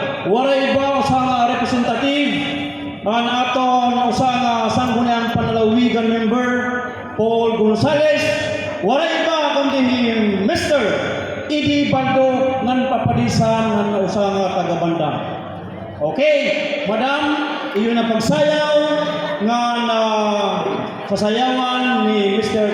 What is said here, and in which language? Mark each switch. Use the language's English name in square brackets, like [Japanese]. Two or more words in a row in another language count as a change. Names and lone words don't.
[Waray] waray iba sa nga representative ang aton usa nga sangguniang panalawigan member Paul Gonzales, waray iba kundi Mr. Eddie Baldo ngan papadisan ngan usa nga taga-banda. Okay, madam, iyon na pagsayaw nga sasayawan ni Mr.